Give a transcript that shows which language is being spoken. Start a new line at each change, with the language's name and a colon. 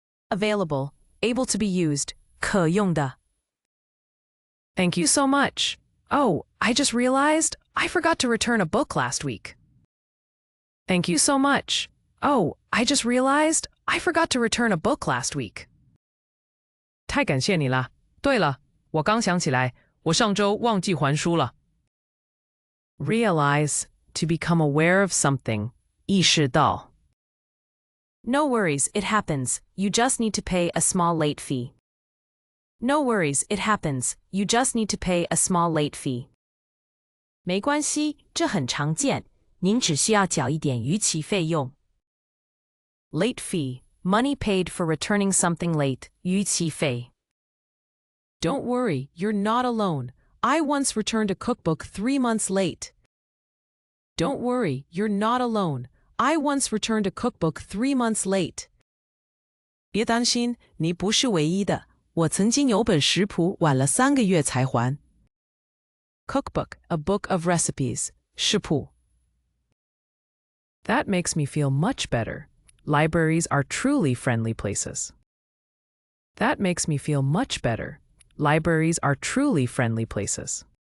English: Available, able to be used,
Chinese: 可用的。
English: Thank you so much. Oh, I just realized I forgot to return a book last week. Thank you so much. Oh, I just realized I forgot to return a book last week.
Chinese: 太感谢你了。对了，我刚想起来，我上周忘记还书了。
English: Realize, to become aware of something.
Chinese: 意识到。
English: No worries, it happens. You just need to pay a small late fee. No worries, it happens. You just need to pay a small late fee.
Chinese: 没关系，这很常见。您只需要缴一点逾期费用。
English: Late fee, money paid for returning something late,
Chinese: 逾期费。
English: Don't worry, you're not alone. I once returned a cookbook 3 months late. Don't worry, you're not alone. I once returned a cookbook 3 months late.
Chinese: 别担心，你不是唯一的。我曾经有本食谱晚了3个月才还。
English: Cookbook, a book of recipes.
Chinese: 食谱.
English: That makes me feel much better. Libraries are truly friendly places. That makes me feel much better. Libraries are truly friendly places.